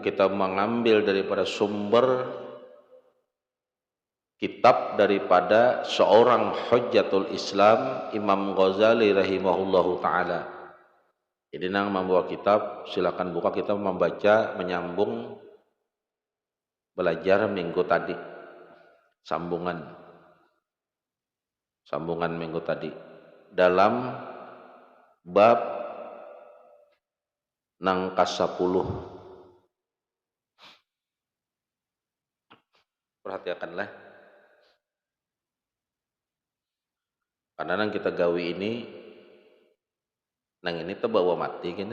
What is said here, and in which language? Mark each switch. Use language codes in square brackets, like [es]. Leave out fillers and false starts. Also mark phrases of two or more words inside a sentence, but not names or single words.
[id] Kita mengambil daripada sumber kitab daripada seorang Hujjatul Islam, Imam Ghazali [ar] rahimahullahu taala. [bjn] Jadi nang membawa kitab silakan buka, kita membaca menyambung belajar minggu tadi, sambungan minggu tadi dalam bab nang ka-10. Perhatikanlah, karena nang kita gawi ini nang ini terbawa mati kena.